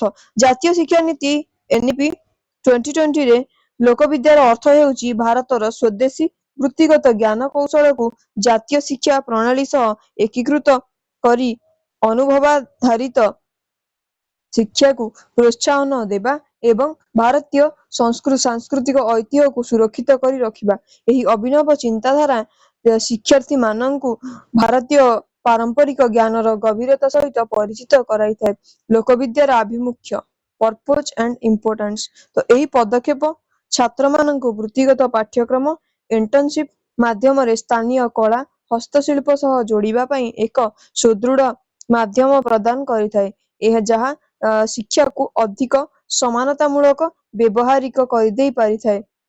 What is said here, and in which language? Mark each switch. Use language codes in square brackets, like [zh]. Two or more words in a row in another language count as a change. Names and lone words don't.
[or] ଜାତୀୟ ଶିକ୍ଷାନୀତି ଏନଇପି 2020 ରେ ଲୋକବିଦ୍ୟାର ଅର୍ଥ ହେଉଛି ଭାରତର ସ୍ୱଦେଶୀ ବୃତ୍ତିଗତ ଜ୍ଞାନ କୌଶଳକୁ ଜାତୀୟ ଶିକ୍ଷା ପ୍ରଣାଳୀ ସହ ଏକୀକୃତ କରି ଅନୁଭବାଧାରିତ ଶିକ୍ଷାକୁ ପ୍ରୋତ୍ସାହନ ଦେବା ଏବଂ ଭାରତୀୟ ସାଂସ୍କୃତିକ ଐତିହ୍ୟକୁ ସୁରକ୍ଷିତ କରି ରଖିବା। ଏହି ଅଭିନବ ଚିନ୍ତାଧାରା ଶିକ୍ଷାର୍ଥୀମାନଙ୍କୁ ଭାରତୀୟ ପାରମ୍ପରିକ ଜ୍ଞାନର ଗଭୀରତା ସହିତ ପରିଚିତ କରାଇଥାଏ। ଲୋକବିଦ୍ୟାର ଆଭିମୁଖ୍ୟ [en] purpose and importance। [or] ତ ଏହି ପଦକ୍ଷେପ ଛାତ୍ରମାନଙ୍କୁ ବୃତ୍ତିଗତ ପାଠ୍ୟକ୍ରମ ଇଣ୍ଟର୍ନସିପ ମାଧ୍ୟମରେ ସ୍ଥାନୀୟ କଳା ହସ୍ତଶିଳ୍ପ ସହ ଯୋଡ଼ିବା ପାଇଁ ଏକ ସୁଦୃଢ଼ ମାଧ୍ୟମ ପ୍ରଦାନ କରିଥାଏ। ଏହା ଯାହା ଶିକ୍ଷାକୁ ଅଧିକ ସମାନତାମୂଳକ ବ୍ୟବହାରିକ କରିଦେଇ ପାରିଥାଏ।